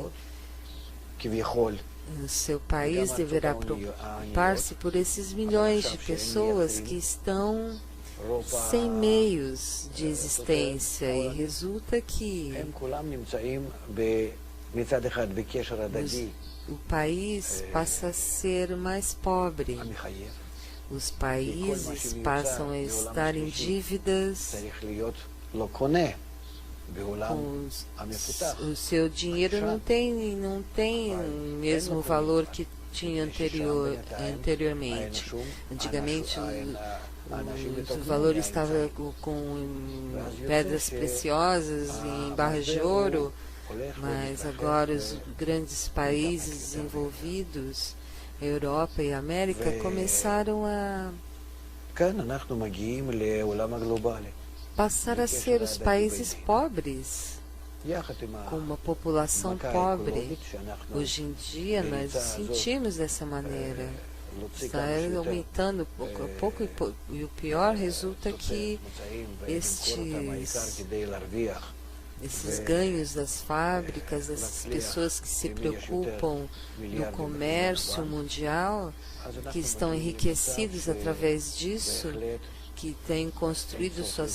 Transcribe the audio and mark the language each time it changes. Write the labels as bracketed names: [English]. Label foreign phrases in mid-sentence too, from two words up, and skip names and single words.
[Hebrew] העשירות, כביכול, [Portuguese] o seu país deverá preocupar-se por esses milhões de pessoas que estão [Hebrew] רוב [Portuguese] sem meios de existência e resulta que [Hebrew] הם כולם נמצאים מצד אחד בקשר הדדי [Portuguese] o país passa a ser mais pobre. [Hebrew] המחייב, [Portuguese] Os países passam a estar em dívidas [Hebrew] צריך להיות לא קונה בעולם [Portuguese] com [Hebrew] המפותח. [Portuguese] o seu dinheiro não tem o mesmo valor que tinha anteriormente. Antigamente o valor estava com pedras preciosas em barras de ouro, mas agora os grandes países desenvolvidos, a Europa e a América, começaram a [Hebrew] כאן אנחנו מגיעים לעולם הגלובלי. [Portuguese] passar a ser os países pobres, [Hebrew] יחד עם [Portuguese] com uma população [Hebrew] המכה [Portuguese] pobre. [Hebrew] האקולוגית שאנחנו [Portuguese] Hoje em dia nós sentimos dessa maneira. Está aumentando pouco a pouco e o pior resulta que estes esses ganhos das fábricas, essas pessoas que se preocupam no comércio mundial, que estão enriquecidos através disso, que têm construído suas